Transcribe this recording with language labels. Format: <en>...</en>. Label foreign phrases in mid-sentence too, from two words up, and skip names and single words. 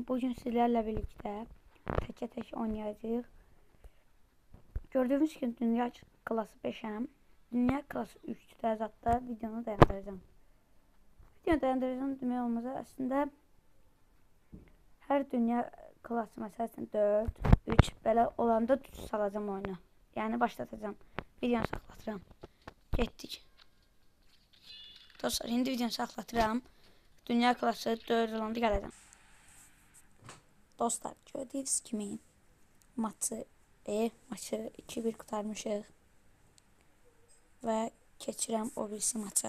<tr>Bugün sizlerle birlikte teke oynayacağız. Gördüğünüz gibi dünya klası 5'em. Dünya klası 3'te zaten videonu dayandıracağım.</tr> <az>Videonu dayandıracağım demək olmaz. Aslında her dünya klası mesela 4, 3 belə olanda salacağım oyunu.</az> <tr>Yani başlatacağım.</tr> <az>Videonu saxlatıram. Getdik. Dostlar, indi videonu saxlatıram. Dünya klası 4 olanda gələcəm. Dostlar, gördüyünüz kimi maçı 2-1 qurtarmışıq və keçirəm o birisi maça.</az>